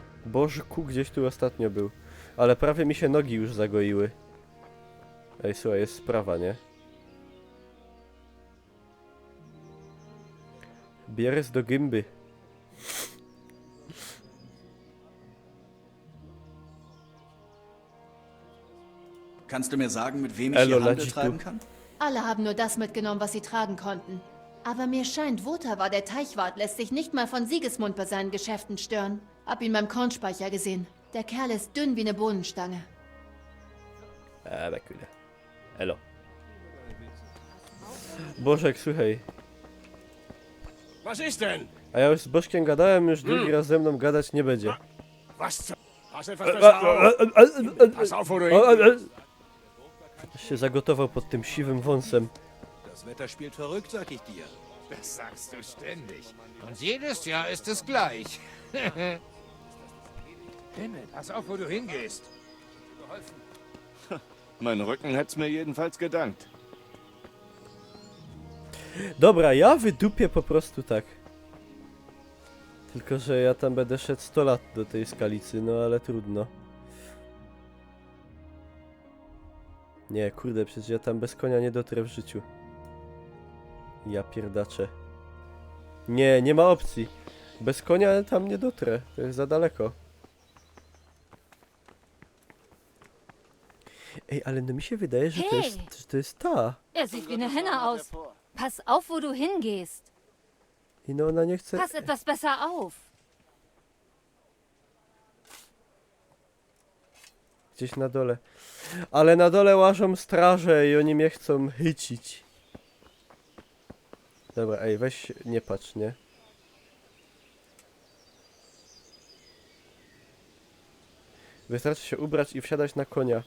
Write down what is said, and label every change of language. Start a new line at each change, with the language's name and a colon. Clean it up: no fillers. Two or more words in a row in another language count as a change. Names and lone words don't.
Polish: Bożku gdzieś tu ostatnio był. Ale prawie mi się nogi już zagoiły. Ej, słuchaj, jest sprawa, nie? Bieres do gęby.
German: Kannst du mir sagen, mit wem ich
Polish: Elo,
German: hier Handel Lajitu. treiben kann? Alle haben nur das mitgenommen, was sie tragen konnten. Aber mir scheint, Wotawa, der Teichwart, lässt sich nicht mal von Sigismund bei seinen Geschäften stören. Hab ihn beim Kornspeicher gesehen. Der Kerl ist dünn wie eine Bohnenstange.
Polish: Bekyle. Elo. Bożek, słuchaj.
German: Was ist denn?
Polish: A ja już z Bożkiem gadałem, już drugi raz ze mną gadać nie będzie.
German: Was zur... Pass etwas besser auf. Pass auf, wo du hin...
Polish: Się zagotował pod tym siwym wąsem.
German: Das Wetter spielt verrückt, sag ich dir. Das sagst du ständig. Und jedes Jahr ist es gleich. Himmel, pass auf, wo du hingehst. Mein Rücken hätt's mir jedenfalls gedankt.
Polish: Dobra, ja wydupię po prostu tak. Tylko, że ja tam będę szedł 100 lat do tej skalicy, no ale trudno. Nie, kurde, przecież ja tam bez konia nie dotrę w życiu. Ja pierdaczę. Nie, nie ma opcji. Bez konia tam nie dotrę, to jest za daleko. Ej, ale no mi się wydaje, że Hey! to jest ta.
German: Er sieht wie eine Henne aus. Pass auf, wo du hingehst.
Polish: I no ona nie chce...
German: Pass etwas besser auf.
Polish: Gdzieś na dole. Ale na dole łażą straże i oni mnie chcą chycić. Dobra, ej, weź, nie patrz, nie? Wystarczy się ubrać i wsiadać na konia.